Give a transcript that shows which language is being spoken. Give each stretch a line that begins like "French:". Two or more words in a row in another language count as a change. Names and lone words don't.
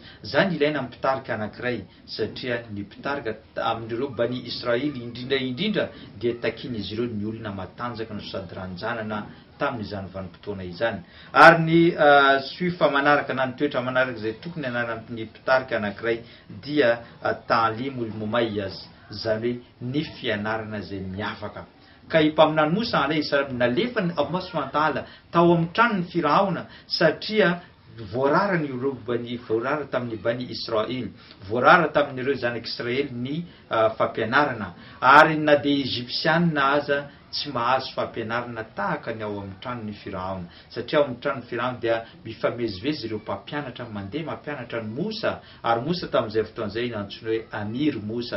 Malagasy: Zany ilaina mpitarika anankiray satria ny mpitarika amin'ireo Bani Israely indrindra dia takiny izy ireo ny olona matanjaka no sady ranjanana tamin'izany vanim-potoana izany. Ary ny suifa manaraka na ny toetra manaraka izay tokony ananan'ny mpitarika anankiray dia
Arabic: تعليم مميز,
Malagasy: izany hoe ny fianarana izay miavaka. Ka mpaminany Moussa
Arabic: عليه السلام
Malagasy: nalefany
Arabic: الله سبحانه وتعالى
Malagasy: tao amin'ny tranony Firaona satria voarara tamin'ny Bani Israely, voarara tamin'ireo zanak'Israely ny fampianarana ary na dia Egyptianina aza tsy mahazo fampianarana tahaka ny ao amin'ny tranony Firaona satria ao amin'ny tranony Firaona dia mifamezivezy ireo mpampianatra mandeha mampianatra ny Moussa ary Moussa tamin'izay fotoan'izay antsoina hoe Amir Moussa.